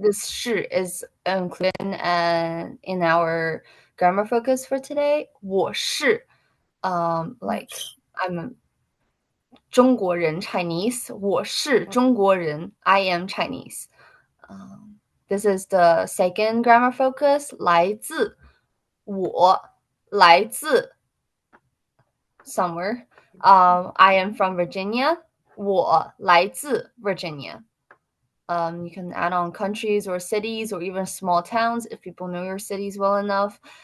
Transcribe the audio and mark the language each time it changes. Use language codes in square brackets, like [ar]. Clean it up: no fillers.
[en] This [zh] 是 [en] is included in our grammar focus for today. [zh] 我是 [en] like I'm a [zh] 中国人 [en] Chinese. [zh] 我是中国人 [en] I am Chinese. This is the second grammar focus. [zh] 来自我来自 [en] somewhere. I am from Virginia. [zh] 我来自 [en] Virginia. You can add on countries or cities or even small towns if people know your cities well enough.